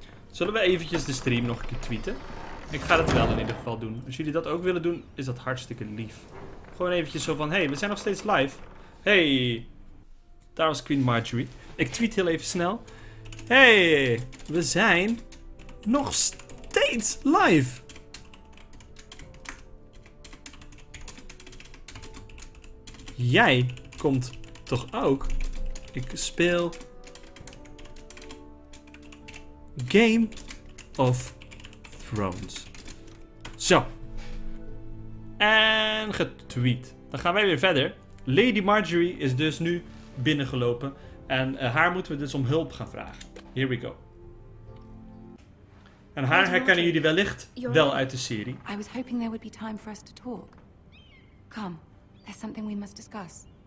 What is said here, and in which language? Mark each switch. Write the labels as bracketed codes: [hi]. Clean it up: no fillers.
[nl] Zullen we eventjes de stream nog een keer tweeten? Ik ga het wel in ieder geval doen. Als jullie dat ook willen doen, is dat hartstikke lief. Gewoon eventjes zo van, hey, we zijn nog steeds live. Hey, daar was Queen Marjorie. Ik tweet heel even snel. Hey, we zijn nog steeds live. Jij komt toch ook? Ik speel Game of Thrones. Zo. En getweet. Dan gaan wij weer verder. Lady Marjorie is dus nu binnengelopen. En haar moeten we dus om hulp gaan vragen. [en] Here we go. [nl] En haar herkennen jullie wellicht wel uit de serie. [en] I was hoping there would be time for us to talk. Come, there's something we must discuss.